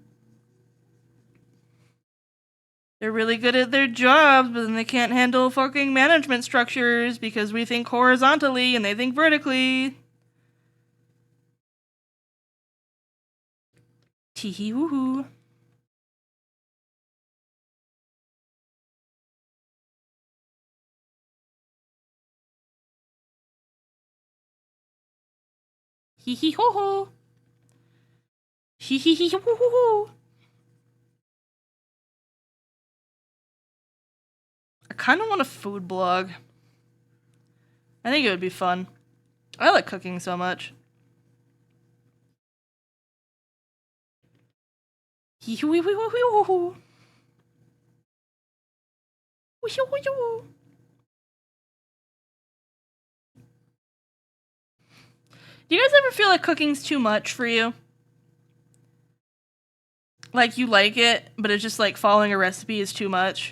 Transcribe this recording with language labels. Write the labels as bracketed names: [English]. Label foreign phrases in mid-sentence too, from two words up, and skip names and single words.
[English] They're really good at their jobs, but then they can't handle fucking management structures because we think horizontally and they think vertically. Teehee woohoo. Hee hee ho ho. Hee hee hee ho ho ho. I kind of want a food blog. I think it would be fun. I like cooking so much. Hee hoo hoo hoo hoo hoo. Do you guys ever feel like cooking's too much for you? Like you like it, but it's just like following a recipe is too much.